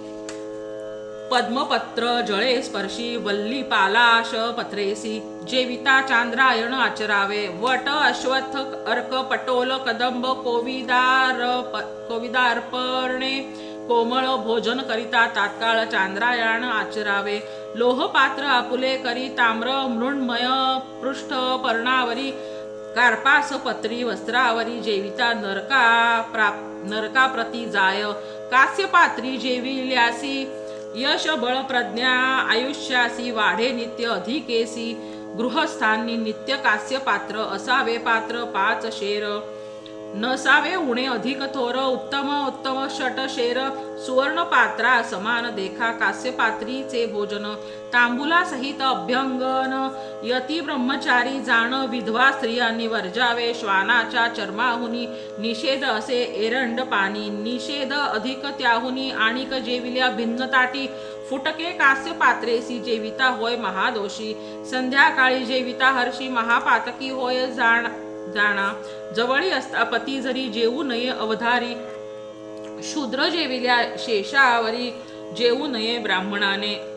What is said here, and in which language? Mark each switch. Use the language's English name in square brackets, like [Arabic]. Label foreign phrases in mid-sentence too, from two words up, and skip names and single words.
[Marathi] पद्मपत्र जळे स्पर्शी वल्ली पालाश पत्रेसी जेविता चांद्रायण आचरावे वट अश्वत्थ अर्क पटोल कदंब कोविदार्पणे कोमळ भोजन करिता तात्काळ चांद्रायण आचरावे लोहपात्र आपुले करी ताम्र मृण्मय पृष्ठ पर्णावरी कार्पास पत्री वस्त्रावरी जेविता नरका प्रती जाय कास्यपात्री जेविल्यासी यश बळ प्रज्ञा आयुष्यासी वाढे नित्य अधिकेसी गृहस्थांनी नित्य कास्य पात्र असावे पात्र 5 शेर नसावे उणे अधिक थोर उत्तम षट शेर सुवर्ण पात्रा समान देखा कास्य पात्रीचे भोजन तांबुला सहित अभ्यंगन यती ब्रह्मचारी जाण विधवा स्त्रियांनी वर्जावे श्वानाच्या चर्माहुनी निषेध असे एरंड पाणी निषेध अधिक त्याहुनी आणिक जेविल्या भिन्न ताटी फुटके कास्य पात्रेसी जेविता होय महादोषी संध्याकाळी जेविता हर्षी महापातकी होय जाणा जवळी असता पती जरी जेवू नये अवधारी शूद्र जेविल्या शेषावरी जेवू नये ब्राह्मणाने